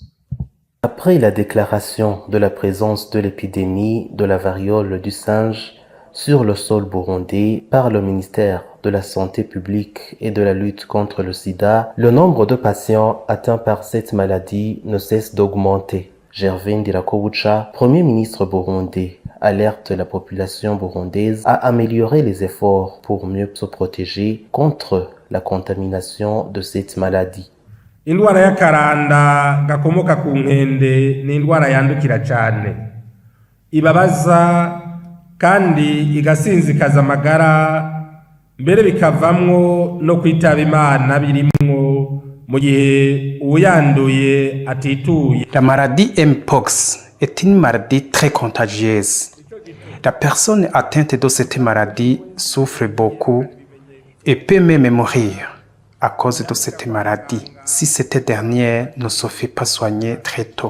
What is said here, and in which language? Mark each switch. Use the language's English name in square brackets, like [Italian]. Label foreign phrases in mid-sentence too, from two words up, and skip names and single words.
[French] Après la déclaration de la présence de l'épidémie de la variole du singe sur le sol burundais par le ministère de la Santé publique et de la lutte contre le sida, le nombre de patients atteints par cette maladie ne cesse d'augmenter. Gervais Ndirakobucha, Premier ministre burundais, alerte la population burundaise à améliorer les efforts pour mieux se protéger contre la contamination de cette maladie. [Rundi] Indwara y'akaranda gakomoka ku nkende ni indwara yandukira cyane, ibabaza kandi igasinzikaza amagara, mbere bikavamwo no kwitaba Imana birimwo mu gihe uyanduye atituye. [French] La maladie Mpox est une maladie très contagieuse. La personne atteinte de cette maladie souffre beaucoup et peut même mourir à cause de cette maladie si cette dernière ne se fait pas soigner très tôt.